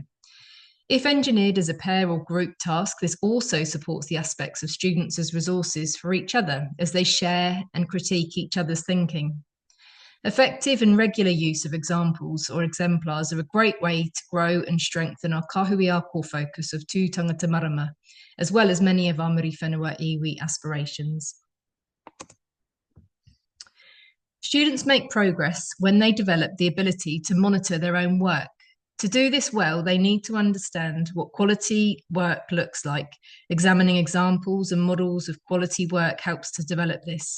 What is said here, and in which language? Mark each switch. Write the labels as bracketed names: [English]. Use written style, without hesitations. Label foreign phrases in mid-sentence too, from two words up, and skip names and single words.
[English] If engineered as a pair or group task, this also supports the aspects of students as resources for each other as they share and critique each other's thinking. Effective and regular use of examples or exemplars are a great way to grow and strengthen our Kāhui core focus of [Māori] tū tangata marama, [English] as well as many of our [Māori] muri whenua iwi [English] aspirations. Students make progress when they develop the ability to monitor their own work. To do this well, they need to understand what quality work looks like. Examining examples and models of quality work helps to develop this.